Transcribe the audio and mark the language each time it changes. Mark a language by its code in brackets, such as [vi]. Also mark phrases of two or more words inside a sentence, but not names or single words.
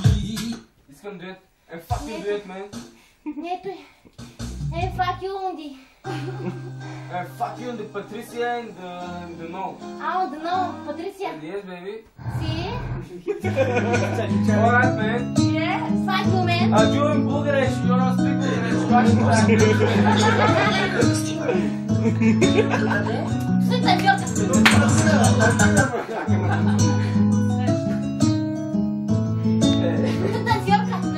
[bg] Искам дует. Fucking дует, man. Ето е. [en] Fuck you, Унди. Fuck you and the Patricia and the no. Oh, the no, Patricia. Yes, baby. See? Alright, man. Yes. Fight woman. You in Bulgarian, you don't speak Bulgarian. [ru] Что танцорка? Что танцорка?